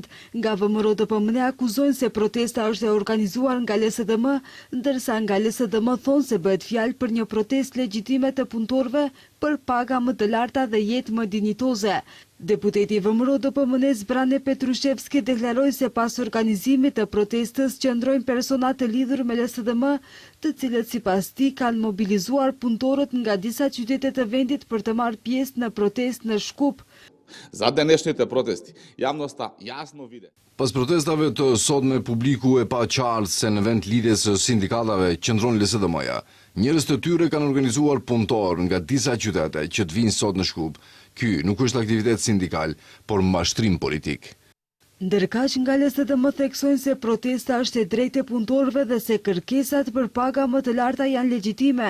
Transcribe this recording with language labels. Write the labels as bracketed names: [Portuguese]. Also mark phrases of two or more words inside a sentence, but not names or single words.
[Albanian] Nga VMRO DPMNE akuzojnë se protesta është e organizuar nga LSDM, ndërsa nga LSDM thonë se bëhet fjalë për një protestë legjitime të punëtorëve për paga më të larta dhe jetë më dinjitoze. Deputeti VMRO DPMNE Zbrane Petrushevski deklaroi se pas organizimit të protestës qëndrojnë persona të lidhur me LSDM, të cilët sipas tij kanë mobilizuar punëtorët nga disa qytete të vendit për të marrë pjesë në protestë në Shkup. [Macedonian] За денешните протести, јавноста јасно виде. [Albanian] Pas protestave të sotme, publiku e pa qartë se në vend lidhjes së sindikatave qëndron LSDM-ja. Njerëz të tyre kanë organizuar punëtor nga disa qytete që të vinë sot në Shkup. Ky nuk është aktivitet sindikal, por mashtrim politik. Ndërkaq nga LSDM theksojnë se protesta është e drejtë e punëtorëve dhe se kërkesat për paga më të larta janë legjitime.